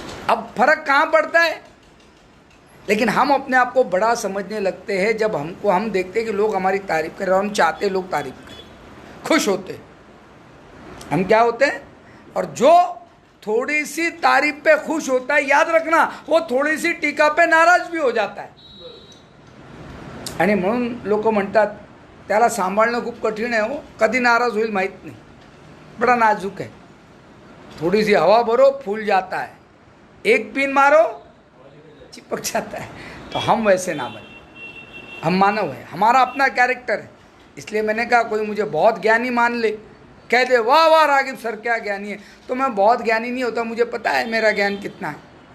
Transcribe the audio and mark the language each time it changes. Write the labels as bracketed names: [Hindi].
[Hindi] अब फर्क कहां पड़ता है, लेकिन हम अपने आप को बड़ा समझने लगते हैं जब हम देखते हैं कि लोग हमारी तारीफ कर रहे हैं, हम चाहते हैं लोग तारीफ करें, खुश होते हैं, हम क्या होते हैं। और जो थोड़ी सी तारीफ पे खुश होता है, याद रखना, वो थोड़ी सी टीका पे नाराज भी हो जाता है। [Marathi] आणि म्हणून लोक म्हणतात त्याला सांभाळणं खूप कठीण आहे, हो कधी नाराज होईल माहीत नाही, [Hindi] बड़ा नाजुक है। थोड़ी सी हवा भरो फूल जाता है, एक पिन मारो चिपक जाता है। तो हम वैसे ना बने, हम मानव है, हमारा अपना कैरेक्टर है। इसलिए मैंने कहा कोई मुझे बहुत ज्ञानी मान ले, कह दे वाह वाह रागिब सर क्या ज्ञानी है, तो मैं बहुत ज्ञानी नहीं होता, मुझे पता है मेरा ज्ञान कितना है।